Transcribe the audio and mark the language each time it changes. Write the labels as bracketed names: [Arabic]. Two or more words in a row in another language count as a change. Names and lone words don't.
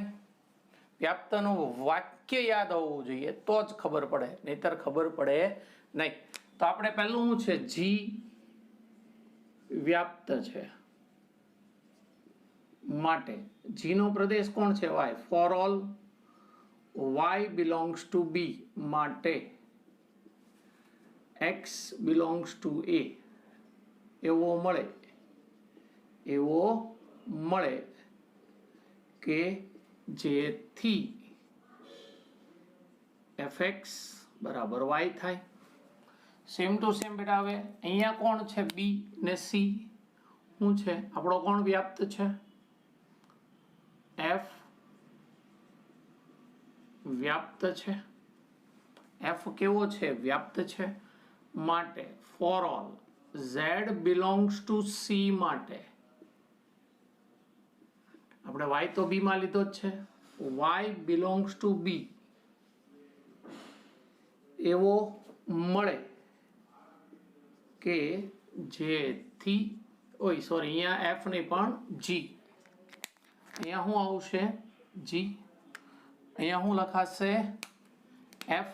[Gujarati] વ્યાપ્તનું વાક્ય યાદ હોવું જોઈએ તો જ ખબર પડે, નહીતર ખબર પડે નહીં. તો આપણે પહેલું શું છે? G વ્યાપ્ત છે માટે G નો પ્રદેશ કોણ છે? Y. [English] For all y belongs to B માટે x belongs to A [Gujarati] એવો મળે કે જેથી [English] fx બરાબર y થાય. same to same [Gujarati] બેટા. હવે અહીંયા કોણ છે? B ને C. શું છે? આપણો કોણ વ્યાપ્ત છે? F વ્યાપ્ત છે. F કેવો છે? વ્યાપ્ત છે. માટે [English] For all z belongs to C [Gujarati] માટે આપણે y તો B માં લીધો જ છે. [English] y belongs to B [Gujarati] એવો મળે કે જેથી અહીંયા F નહીં પણ G. અહીંયા શું આવશે? G. અહીંયા શું લખાશે? F.